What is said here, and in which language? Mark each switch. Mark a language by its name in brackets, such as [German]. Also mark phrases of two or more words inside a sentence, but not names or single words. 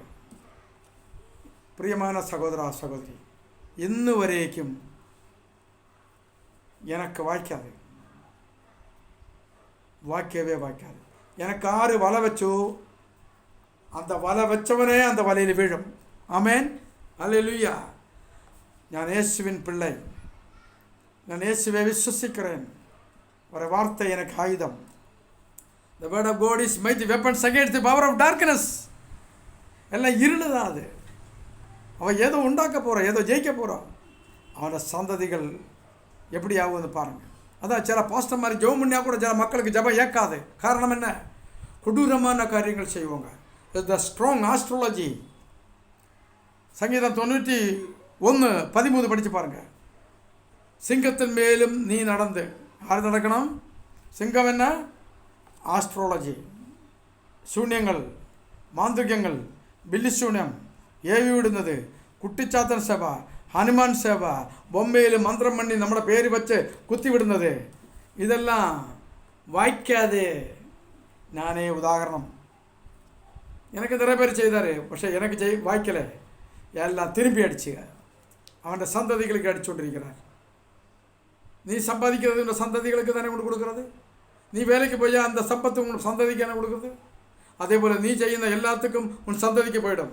[Tamil] பிரியமான சகோதரா சகோதரி, இன்னு வரைக்கும் எனக்கு வாய்க்கவே வாய்க்காது. எனக்கு ஆறு வலை வச்சோ அந்த வலை வச்சவனே அந்த வலையில் வீழும். ஆமேன், அல்லேலூயா. நான் இயேசுவின் பிள்ளை, நான் இயேசுவை விசுவசிக்கிறேன். ஒரு வார்த்தை எனக்கு ஆயுதம். [English] The word of God is mighty weapons against the power of darkness. [Tamil] எல்லாம் இருள் தான் அது. அவன் ஏதோ உண்டாக்க போகிறான், ஏதோ ஜெயிக்க போகிறான். அவனோட சந்ததிகள் எப்படி ஆகுதுன்னு பாருங்கள். அதான் சில பாஸ்டர் மாதிரி ஜெபம் பண்ணியா கூட சில மக்களுக்கு ஜெபம் ஏற்காது. காரணம் என்ன? கொடூரமான காரியங்கள் செய்வாங்க. [English] the strong astrology. [Tamil] சங்கீதம் 91:13 படித்து பாருங்கள். சிங்கத்தின் மேலும் நீ நடந்து, யார் நடக்கணும்? சிங்கம் என்ன? ஆஸ்ட்ராலஜி. சூன்யங்கள், [Malayalam] മാന്ത്രികങ്ങൾ, ബില്ലിശൂന്യം, ഏവി വിടുന്നത്, കുട്ടിച്ചാത്തൻ സഭ, ഹനുമാൻ സഭ, ബൊമ്മയിൽ മന്ത്രം മണ്ണി നമ്മുടെ പേര് വച്ച് കുത്തിവിടുന്നത്, ഇതെല്ലാം വായിക്കാതെ ഞാനേ ഉദാഹരണം. [Tamil] எனக்கு நிறைய பேர் செய்தார், പക്ഷേ எனக்கு வாய்க்கலை. எல்லாம் திரும்பி அடிச்சு அவன் சந்ததிகளுக்கு அடிச்சு கொண்டிருக்கிறார். நீ சம்பாதிக்கிறது இந்த சந்ததிகளுக்கு தானே கொண்டு கொடுக்கறது. நீ வேலைக்கு போய் அந்த சம்பத்து உன் சந்ததிக்கு என்ன கொடுக்குறது? அதே போல் நீ செய்யுന്ന எல்லாத்துக்கும் உன் சந்ததிக்கு போயிடும்.